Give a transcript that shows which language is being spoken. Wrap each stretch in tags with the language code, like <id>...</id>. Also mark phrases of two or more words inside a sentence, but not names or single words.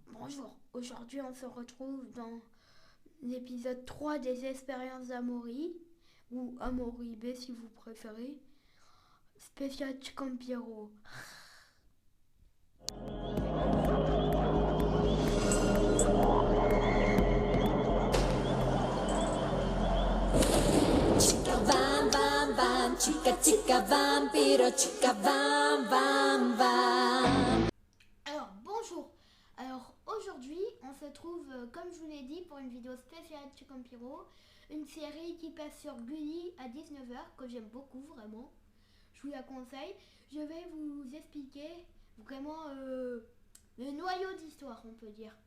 <fr>Bonjour, aujourd'hui on se retrouve dans l'épisode 3 des expériences d'Amaury, ou Amaury B si vous préférez, spécial Campiro.</fr> <es>Chica vam vam vam, chica vampiro, chica vam vam vam.</es> <fr>Bonjour, aujourd'hui on se trouve, comme je vous l'ai dit, pour une vidéo spéciale Campiro, une série qui passe sur Gulli à 19 h que j'aime beaucoup vraiment, je vous la conseille. Je vais vous expliquer vraiment le noyau d'histoire, on peut dire.</fr>